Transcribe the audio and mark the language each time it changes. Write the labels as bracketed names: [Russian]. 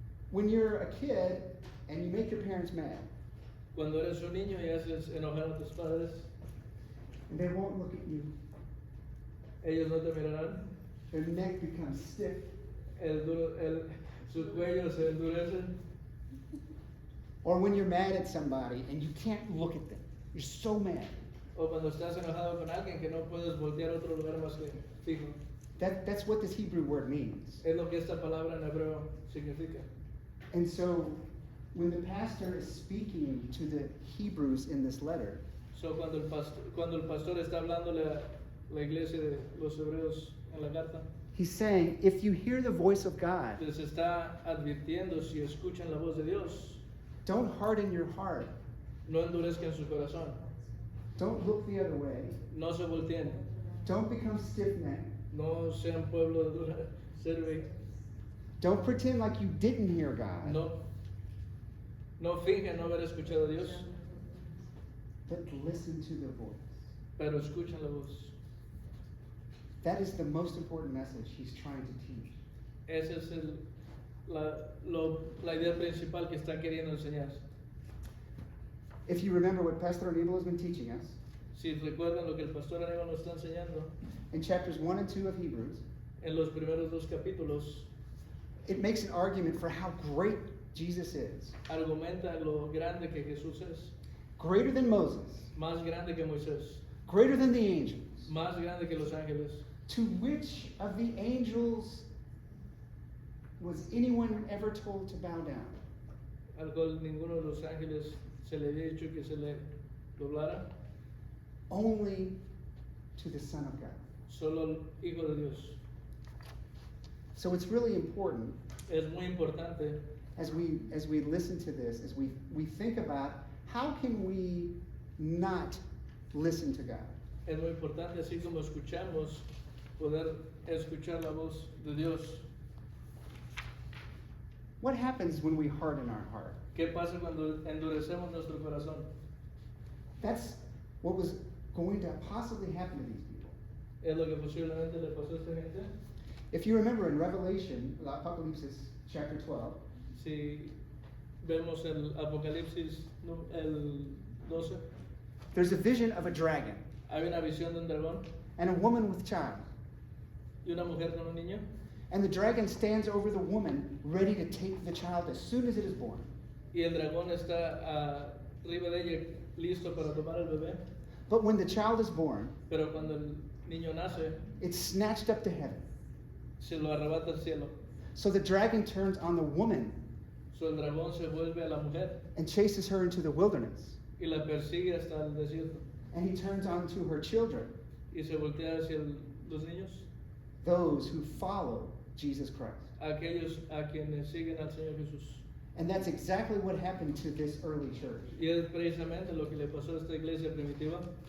[English] when you're a kid and you make your parents mad [Spanish] cuando eres un niño y haces enojar a tus padres, [English] and they won't look at you. [Spanish] ellos no te mirarán, [English] Their neck becomes stiff. [Spanish] su cuello se endurece. [English] Or when you're mad at somebody and you can't look at them. You're so mad. [Spanish] O cuando estás enojado con alguien que no puedes voltear a otro lugar más que fijo. [English] That's what this Hebrew word means. [Spanish] Es lo que esta palabra en hebreo significa. [English] And so, when the pastor is speaking to the Hebrews in this letter, [Spanish] So, cuando el pastor está hablándole a la iglesia de los hebreos en la carta, [English] he's saying, if you hear the voice of God, [Spanish] les está advirtiendo, si escuchan la voz de Dios, [English] don't harden your heart. [Spanish] no endurezcan su corazón, [English] Don't look the other way. [Spanish] no se volteen, [English] Don't become stiff-necked. [Spanish] no sean pueblo de dura cerviz, [English] Don't pretend like you didn't hear God. [Spanish] no finjan no haber escuchado a Dios, [English] But listen to the voice. [Spanish] pero escuchan la voz. [English] That is the most important message he's trying to teach. [Spanish] Esa es la idea principal que está queriendo enseñar. [English] If you remember what Pastor Aníbal has been teaching us, [Spanish] Si recuerdan lo que el pastor Aníbal nos está enseñando [English] in chapters 1 and 2 of Hebrews, [Spanish] en los primeros 2 capítulos, [English] it makes an argument for how great Jesus is. [Spanish] argumenta lo grande que Jesús es, [English] Greater than Moses, [Spanish] más grande que Moisés, [English] greater than the angels. [Spanish] más grande que los ángeles. [English] To which of the angels was anyone ever told to bow down? [Spanish] Al cual ninguno de los ángeles se le había dicho que se le doblara, [English] Only to the Son of God. [Spanish] solo al Hijo de Dios. [English] So it's really important [Spanish] Es muy importante [English] as we listen to this, as we think about how can we not listen to God? [Spanish] Es muy importante, así como escuchamos, poder escuchar la voz de Dios. [English] What happens when we harden our heart? [Spanish] ¿Qué pasa cuando endurecemos nuestro corazón? [English] That's what was going to possibly happen to these people. [Spanish] Es lo que posiblemente le pasó a esta gente. [English] If you remember in Revelation, Apocalypse chapter 12, [Spanish] Si vemos el Apocalipsis el 12, [English] there's a vision of a dragon [Spanish] hay una visión de un dragón [English] and a woman with child. [Spanish] y una mujer con un niño, [English] And the dragon stands over the woman, ready to take the child as soon as it is born. [Spanish] y el dragón está arriba de ella listo para tomar el bebé, [English] But when the child is born, [Spanish] pero cuando el niño nace, [English] it's snatched up to heaven. [Spanish] se lo arrebata al cielo. [English] So the dragon turns on the woman [Spanish] So, el dragón se vuelve a la mujer [English] and chases her into the wilderness. [Spanish] y la persigue hasta el desierto [English] And he turns on to her children, [Spanish] y se voltea hacia los niños, [English] those who follow Jesus Christ. [Spanish] aquellos a quienes siguen al Señor Jesús. [English] And that's exactly what happened to this early church. [Spanish] Y es precisamente lo que le pasó a esta iglesia primitiva.